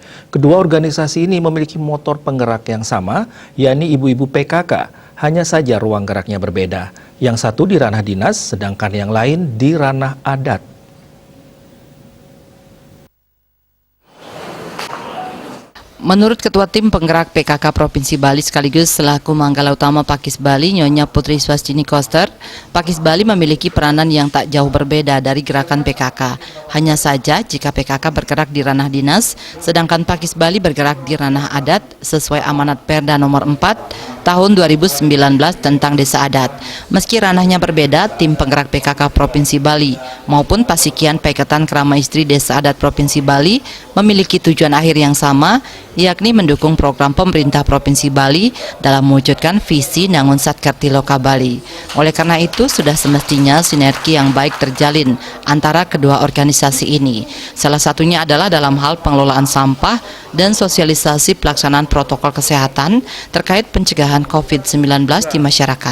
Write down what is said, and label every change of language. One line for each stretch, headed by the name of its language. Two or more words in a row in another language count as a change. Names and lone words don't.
Indonesian: Kedua organisasi ini memiliki motor penggerak yang sama, yakni ibu-ibu PKK. Hanya saja ruang geraknya berbeda. Yang satu di ranah dinas, sedangkan yang lain di ranah adat. Menurut Ketua Tim Penggerak PKK Provinsi Bali sekaligus selaku Manggala Utama Pakis Bali, Nyonya Putri Swastini Koster, Pakis Bali memiliki peranan yang tak jauh berbeda dari gerakan PKK. Hanya saja jika PKK bergerak di ranah dinas, sedangkan Pakis Bali bergerak di ranah adat sesuai amanat Perda nomor 4 tahun 2019 tentang desa adat. Meski ranahnya berbeda, Tim Penggerak PKK Provinsi Bali maupun Pasikian Paiketan Kramo Istri Desa Adat Provinsi Bali memiliki tujuan akhir yang sama, yakni mendukung program pemerintah Provinsi Bali dalam mewujudkan visi Nangun Satkerti Loka Bali. Oleh karena itu, sudah semestinya sinergi yang baik terjalin antara kedua organisasi ini. Salah satunya adalah dalam hal pengelolaan sampah dan sosialisasi pelaksanaan protokol kesehatan terkait pencegahan COVID-19 di masyarakat.